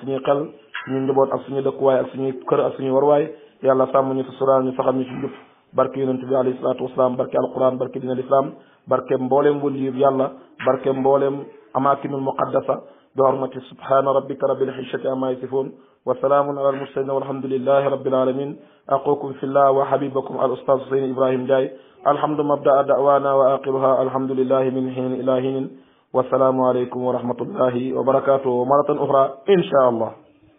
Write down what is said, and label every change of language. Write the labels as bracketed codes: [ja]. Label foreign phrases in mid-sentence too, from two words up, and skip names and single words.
[wo] suñuy xel suñu njaboot ak suñu dëkkuwaay ak suñuy kër ak suñuy warwaay yàlla sàmm ñu suturaal ñu saxal ñu ci njub barke yonent bi [ar] عليه الصلاة والسلام [wo] barke alquran barke dina l'islam barke mbooleem [ar] waliyu yàlla barke mbooleem الأماكن المقدسة بحرمة سبحان ربك رب العزة عما يصفون وسلام على المرسلين والحمد لله رب العالمين أخوكم في الله وحبيبكم الأستاذ Husayn Ibrahim Ndiaye الحمد مبدأ دعوتنا وآخرها الحمد لله من حين إلى حين والسلام عليكم ورحمة الله وبركاته مرة أخرى إن شاء الله